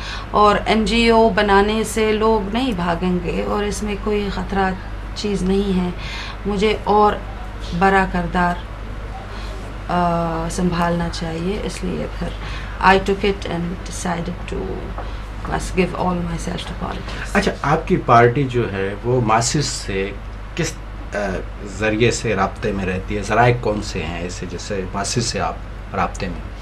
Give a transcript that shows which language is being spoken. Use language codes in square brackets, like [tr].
[ur] اور NGO بنانے سے لوگ نہیں بھاگیں گے اور اس میں کوئی خطرہ چیز نہیں ہے. مجھے اور بڑا کردار سنبھالنا چاہیے, اس لیے پھر [en] I took it and decided to must give all myself to politics. [ur] اچھا, آپ کی پارٹی جو ہے وہ ماسس سے کس ذریعے سے رابطے میں رہتی ہے؟ ذرائع کون سے ہیں ایسے جیسے ماسس سے آپ رابطے میں؟